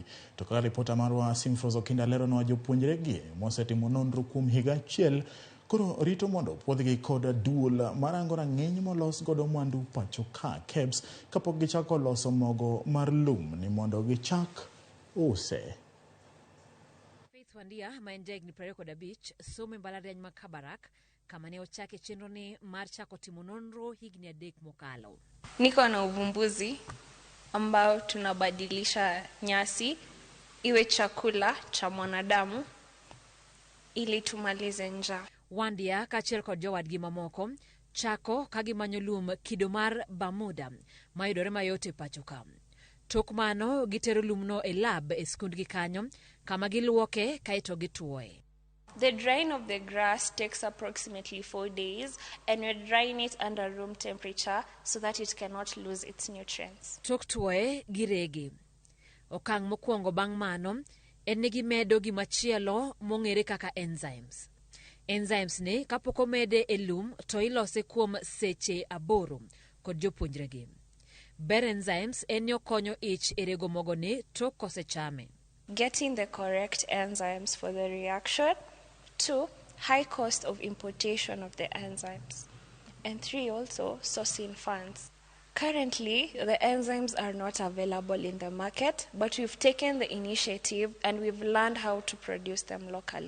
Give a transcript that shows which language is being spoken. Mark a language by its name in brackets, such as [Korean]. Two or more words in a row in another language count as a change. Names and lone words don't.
[Luo (Kenya and Tanzania)] To kaka ripota marwa Simfrozo Kinda leronwa jopuonjre gi mosetimo nonro kuom higa achiel koro rito mondo puodhgi kod duol marango rang'iny molos godo mwandu pacho ka KEBS kapok gichako loso mogo mar lum ni mondo gichak use. Faith Wandia ma en jahigni 25 somo e mbalariany ma Kabarak kama ne ochake chenro ni mar chako timo nonro higni 3 mokalo. [Swahili] Niko na uvumbuzi ambao tunabadilisha nyasi iwe chakula cha mwanadamu ili tumalize njaa. [Luo (Kenya and Tanzania)] Wandia kaachiel kod jowadgi mamoko chako kagimanyo lum kido mar Bermuda mayudore mayot e pacho ka. Tok mano gitero lumno e lab e skundgi kanyo kama giluoke kaito gituoe. [English] The drying of the grass takes approximately 4 days, and we're drying it under room temperature so that it cannot lose its nutrients. [Luo (Kenya and Tanzania)] Tok tuoe giregi. Okang' mokwongo bang' mano en ni gimedo gimachielo mong'ere kaka enzymes. Enzymes ni kapoko mede e lum to ilose kuom seche 8 kod jopuonjregi. Ber enzymes en yo konyo ich e rego mogo ni tok kosechame. [English] Getting the correct enzymes for the reaction. 2, high cost of importation of the enzymes. And 3, also sourcing funds. Currently, the enzymes are not available in the market, but we've taken the initiative and we've learned how to produce them locally.